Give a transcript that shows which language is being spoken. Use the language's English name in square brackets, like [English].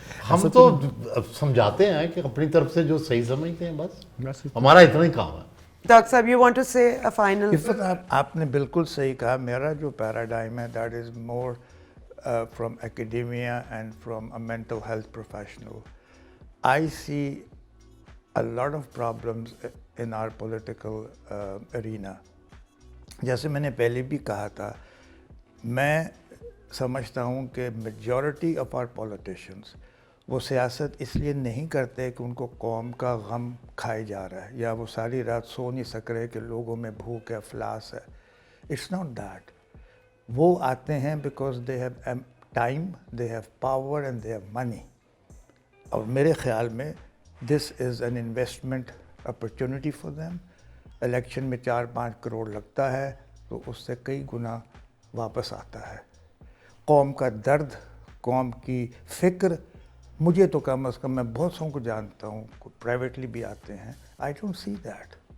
[Urdu] ہم تو سمجھاتے ہیں کہ اپنی طرف سے جو صحیح سمجھتے ہیں بس ہمارا اتنا ہی کام ہے. [English] Doctor صاحب you want to say a final? [Urdu] آپ نے بالکل صحیح کہا. میرا جو پیراڈائم ہے [English] That is more from academia and from a mental health professional. I see a lot of problems in our political arena. [Urdu] جیسے میں نے پہلے بھی کہا تھا, میں سمجھتا ہوں کہ [English] majority of our politicians [Urdu] وہ سیاست اس لیے نہیں کرتے کہ ان کو قوم کا غم کھائے جا رہا ہے یا وہ ساری رات سو نہیں سک رہے کہ لوگوں میں بھوک ہے, افلاس ہے. [English] It's not that. [Urdu] وہ آتے ہیں [English] Because they have time, they have power and they have money. [Urdu] اور میرے خیال میں [English] This is an investment opportunity for them. [Urdu] Election میں 4-5 کروڑ لگتا ہے تو اس سے کئی گنا واپس آتا ہے. قوم کا درد, قوم کی فکر, مجھے تو کم از کم, میں بہت سو کو جانتا ہوں, پرائیویٹلی بھی آتے ہیں, [English] I don't see that.